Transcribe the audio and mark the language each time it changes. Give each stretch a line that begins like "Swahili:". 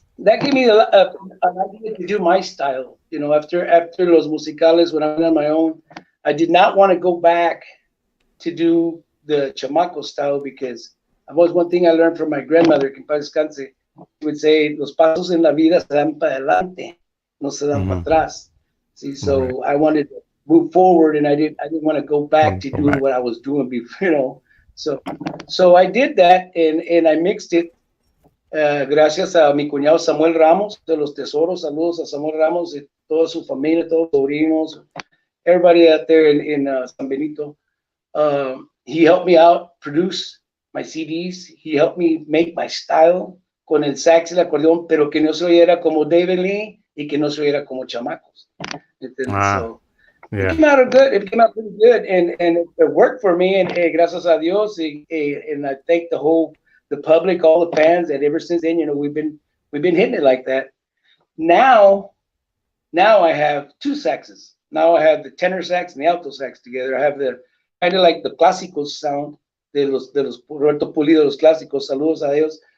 English: That gave me an idea to do my style. After Los Musicales, when I went on my own, I did not want to go back to do the chamaco style, because that was one thing I learned from my grandmother,
Spanish: que en paz descanse.
English: She would say,
Spanish: los pasos en la vida se dan para adelante, no se dan para atrás.
English: See, so I wanted to move forward, and I didn't want to go back to doing what I was doing before, So I did that, and I mixed it.
Spanish: Gracias a mi cuñado Samuel Ramos de los Tesoros. Saludos a Samuel Ramos y toda su familia, todos los sobrinos,
English: everybody out there in San Benito. He helped me out produce my CDs. He helped me make my style
Spanish: con el sax y el acordeón, pero que no se oyera como David Lee y que no se oyera como chamacos.
English: So it came out good. It came out pretty good, and it worked for me. And
Spanish: gracias a Dios,
English: and I thank the public, all the fans, that ever since then, we've been hitting it like that. Now I have two saxes. Now I have the tenor sax and the alto sax together. I have the kind of like the clásico sound
Spanish: de los Roberto Pulido, los clásicos. Saludos a Dios.